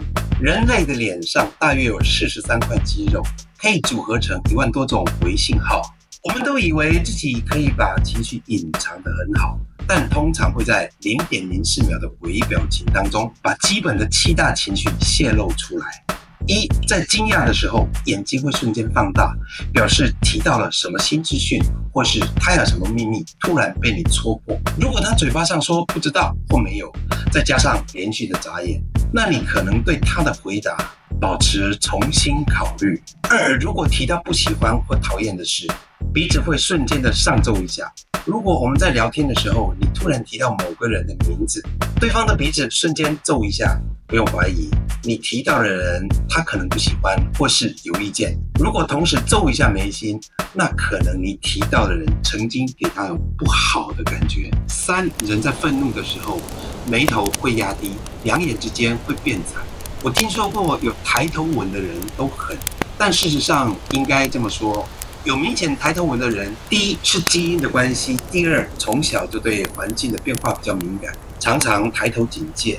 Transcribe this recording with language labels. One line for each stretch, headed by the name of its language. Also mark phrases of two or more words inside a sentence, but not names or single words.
Chinese: 人類的臉上大約有43塊肌肉，可以組合成1萬多種微信號。我們都以為自己可以把情緒隱藏得很好，但通常會在0.04秒的微表情當中，把基本的7大情緒洩露出來。在驚訝的時候，眼睛會瞬間放大，表示提到了什麼新資訊，或是他有什麼秘密突然被你戳破。如果他嘴巴上說不知道或沒有，再加上連續的眨眼，那你可能對他的回答保持重新考慮。如果提到不喜歡或討厭的事，鼻子會瞬間的上皺一下。如果我們在聊天的時候，你突然提到某個人的名字，对方的鼻子瞬間皺一下，不用懷疑，你提到的人他可能不喜歡或是有意見。如果同时皺一下眉心，那可能你提到的人曾經給他有不好的感覺。人在憤怒的時候，眉頭會壓低，兩眼之間會變慘。我聽說過有抬頭紋的人都狠，但事實上應該這麼說，有明顯抬頭紋的人，第一是基因的關係，第二從小就對環境的變化比較敏感，常常抬頭警戒。